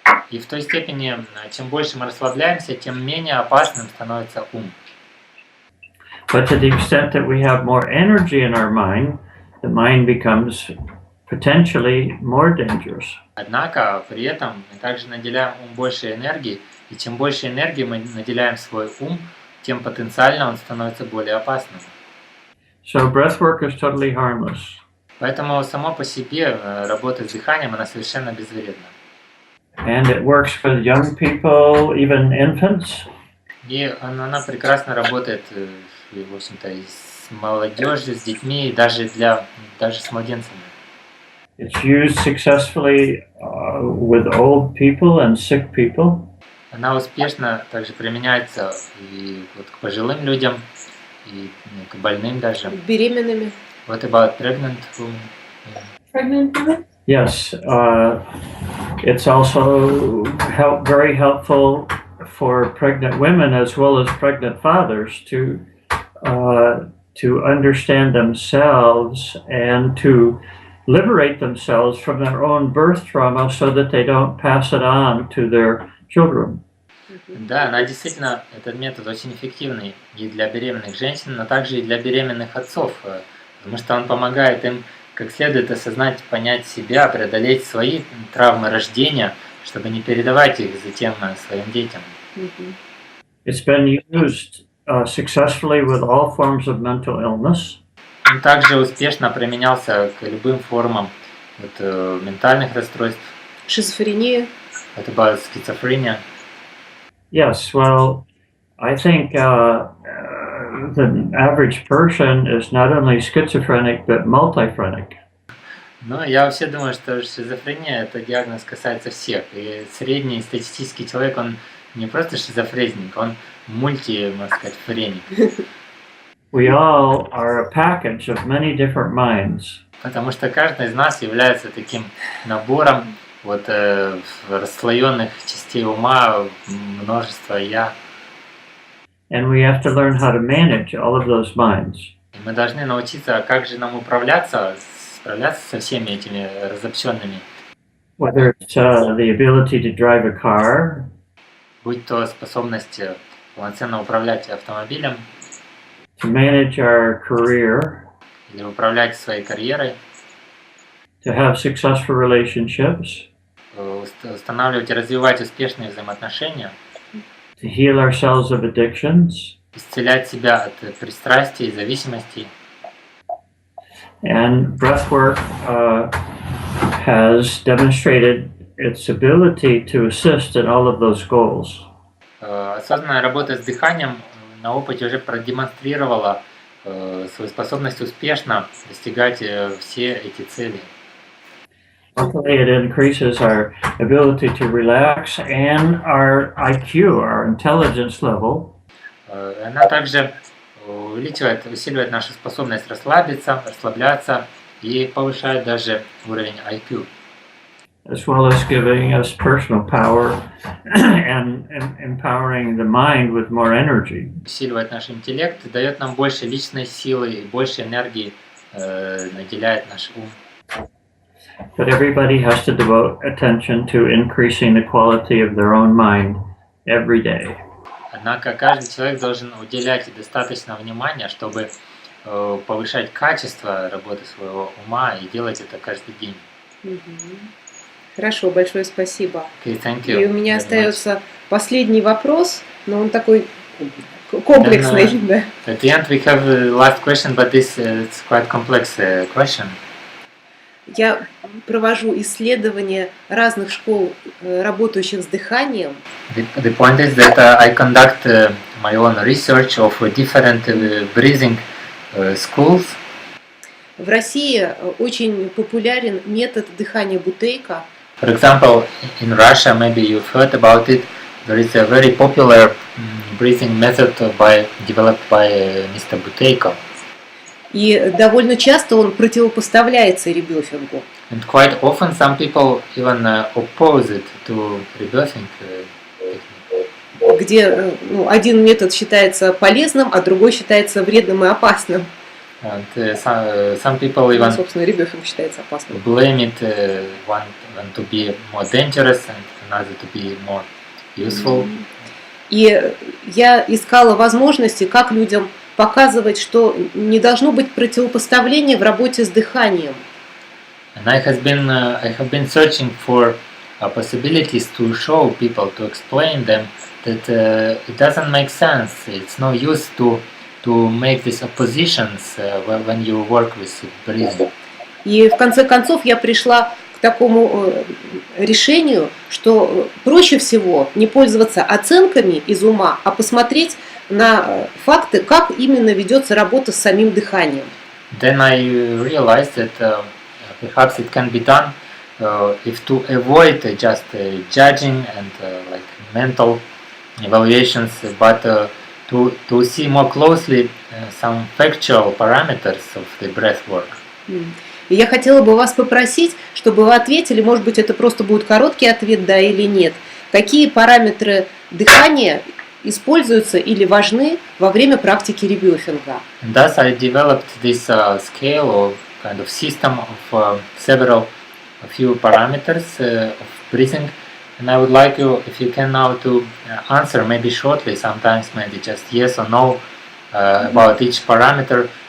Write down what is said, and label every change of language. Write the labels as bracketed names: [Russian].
[Russian] И в той степени, чем больше мы расслабляемся, тем менее опасным становится ум. [English] But to the extent that we have more energy in our mind, the mind becomes potentially more dangerous. [Russian] Однако при этом мы также наделяем ум больше энергии, и чем больше энергии мы наделяем свой ум, тем потенциально он становится более опасным. [English] So breath work is totally harmless. [Russian] Поэтому само по себе работа с дыханием, она совершенно безвредна. [English] And it works with young people, even infants. [Russian] И она прекрасно работает, в общем-то, и с молодежью, с детьми, и даже с младенцами. [English] It's used successfully with old people and sick people. [Russian] Она успешно также применяется и вот к пожилым людям, и к больным даже. Беременными. [English] What about pregnant women? Pregnant women? Yes, it's also very helpful for pregnant women as well as pregnant fathers to understand themselves and to liberate themselves from their own birth trauma so that they don't pass it on to their children. [Russian] Да, она действительно, этот метод очень эффективный и для беременных женщин, но также и для беременных отцов, потому что он помогает им как следует осознать, понять себя, преодолеть свои травмы рождения, чтобы не передавать их затем своим детям. [English] It's been used successfully with all forms of mental illness. [Russian] Он также успешно применялся к любым формам ментальных расстройств. Шизофрения. Это была schizophrenia. [English] Yes, well, I think the average person is not only schizophrenic but multiphrenic. [Russian] Но я вообще думаю, что шизофрения – это диагноз касается всех. И средний статистический человек, он не просто шизофрезник, он можно сказать, френик. [English] We all are a package of many different minds. [Russian] Потому что каждый из нас является таким набором расслоенных частей ума, множество «я». [English] And we have to learn how to manage all of those minds. [Russian] И мы должны научиться, как же нам справляться со всеми этими разобщенными. [English] Whether it's the ability to drive a car, [Russian] будь то способность полноценно управлять автомобилем, [English] to manage our career, [Russian] или управлять своей карьерой, [English] to have successful relationships, [Russian] устанавливать и развивать успешные взаимоотношения, [English] to heal ourselves of addictions, [Russian] исцелять себя от пристрастий и зависимостей. [English] And breathwork has demonstrated its ability to assist in all of those goals. [Russian] Осознанная работа с дыханием на опыте уже продемонстрировала свою способность успешно достигать все эти цели. [English] Luckily, it increases our ability to relax and our IQ, our intelligence level. [Russian] Она также усиливает нашу способность расслабляться и повышает даже уровень IQ. [English] As well as giving us personal power and empowering the mind with more energy. [Russian] Усиливает наш интеллект, дает нам больше личной силы и больше энергии, наделяет наш ум. But everybody has to devote attention to increasing the quality of their own mind every day. Однако каждый человек должен уделять достаточно внимания, чтобы повышать качество работы своего ума и делать это каждый день. Хорошо, большое спасибо. [English] Okay, thank you. [Russian] И у меня остается последний вопрос, но он такой комплексный. Да. [English] At the end we have the last question, but this it's quite complex question. [Russian] Я провожу исследования разных школ, работающих с дыханием. [English] The point is that I conduct my own research of different breathing schools. [Russian] В России очень популярен метод дыхания бутейка. [English] For example, in Russia, maybe you've heard about it. There is a very popular breathing method developed by Mr. Buteyko. [Russian] И довольно часто он противопоставляется ребефингу. [English] And quite often some people even oppose it to rebirthing technique. [Russian] Где один метод считается полезным, а другой считается вредным и опасным. [English] And some people even [Russian] собственно, ребефинг считается опасным. [English] blame it one to be more dangerous and another to be more useful. [Russian] И я искала возможности, как людям показывать, что не должно быть противопоставления в работе с дыханием. [English] And I have been searching for possibilities to show people, to explain them that it doesn't make sense. It's no use to make these oppositions when you work with breathing. [Russian] И в конце концов я пришла к такому решению, что проще всего не пользоваться оценками из ума, а посмотреть на факты, как именно ведется работа с самим дыханием. [English] Then I realized that perhaps it can be done if to avoid just judging and like mental evaluations, but to see more closely some factual parameters of the breath work. [Russian] И я хотела бы вас попросить, чтобы вы ответили, может быть, это просто будет короткий ответ, да или нет. Какие параметры дыхания используются или важны во время практики ребефинга? [English] Thus, I developed this scale or kind of system of a few parameters of breathing And I would like you, if you can now, to answer maybe shortly, sometimes maybe just yes or no about each parameter.